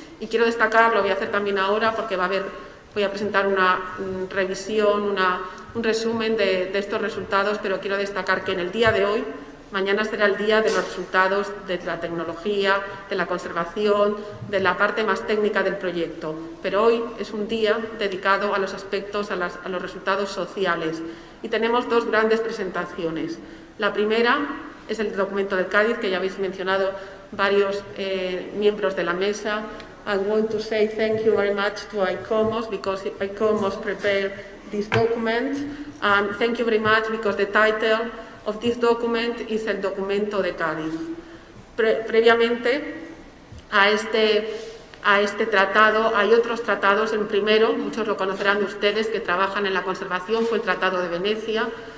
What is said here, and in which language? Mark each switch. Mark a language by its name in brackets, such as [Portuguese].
[Spanish] Y quiero destacar, lo voy a hacer también ahora, porque voy a presentar una revisión, un resumen de estos resultados, pero quiero destacar que en el día de hoy, mañana será el día de los resultados de la tecnología, de la conservación, de la parte más técnica del proyecto. Pero hoy es un día dedicado a los aspectos, a los resultados sociales. Y tenemos 2 grandes presentaciones. La primera es el documento del Cádiz, que ya habéis mencionado varios miembros de la mesa. [English] I want to say thank you very much to ICOMOS, because ICOMOS prepared this document. And thank you very much because the title of this document is [Spanish] el documento de Cádiz. Previamente a este tratado hay otros tratados. El primero, muchos lo conocerán ustedes que trabajan en la conservación, fue el Tratado de Venecia.